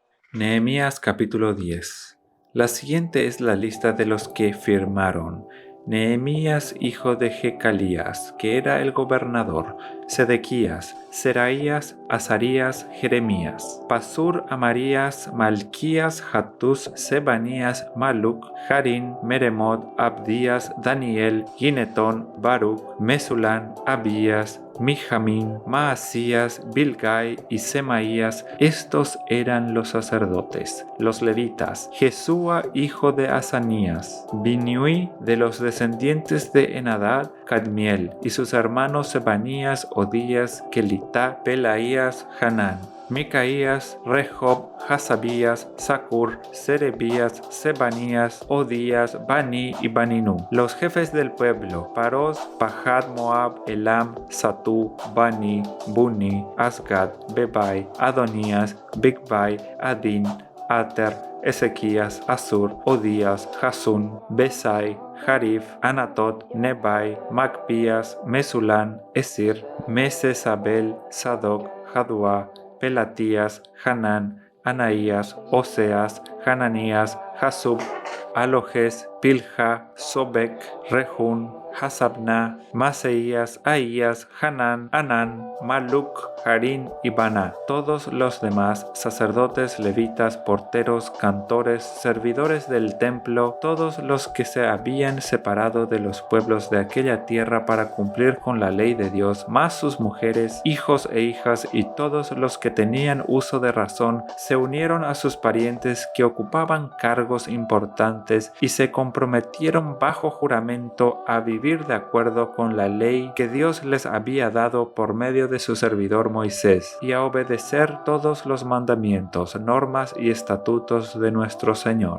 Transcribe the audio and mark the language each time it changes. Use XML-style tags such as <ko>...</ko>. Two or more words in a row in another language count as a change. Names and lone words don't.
<es>Nehemías capítulo 10. La siguiente es la lista de los que firmaron: Nehemías hijo de Jecalías, que era el gobernador, Sedequías, Seraías, Azarías, Jeremías, Pasur, Amarías, Malquías, Hattus, Sebanías, Maluc, Harín, Meremot, Abdías, Daniel, Ginetón, Baruch, Mesulán, Abías, Mijamín, Maasías, Bilgai y Semaías. Estos eran los sacerdotes. Los levitas: Jesúa hijo de Asanías, Binui de los descendientes de Enadad, Cadmiel y sus hermanos Sebanías, Odías, Kelitá, Pelaías, Hanán, Micaías, Rehob, Hasabías, Sakur, Serebías, Sebanías, Odías, Bani y Baninu. Los jefes del pueblo: Paros, Pahat Moab, Elam, Satú, Bani, Buni, Asgad, Bebai, Adonías, Bigbai, Adin, Ater, Ezequías, Asur, Odías, Jasun, Besai, Jarif, Anatot, Nebai, Macpías, Mesulán, Esir, Mesesabel, Sadoc, Jadua, Pelatías, Hanán, Anaías, Oseas, Hananías, Jasub, Alojes, Pilja, Sobek, Rehún, Hasabná, Maseías, Ahías, Hanán, Anán, Maluc, Harín y Baná. Todos los demás sacerdotes, levitas, porteros, cantores, servidores del templo, todos los que se habían separado de los pueblos de aquella tierra para cumplir con la ley de Dios, más sus mujeres, hijos e hijas y todos los que tenían uso de razón, se unieron a sus parientes que ocupaban cargos importantes y se comprometieron bajo juramento a vivir de acuerdo con la ley que Dios les había dado por medio de su servidor Moisés, y a obedecer todos los mandamientos, normas y estatutos de nuestro Señor.</es>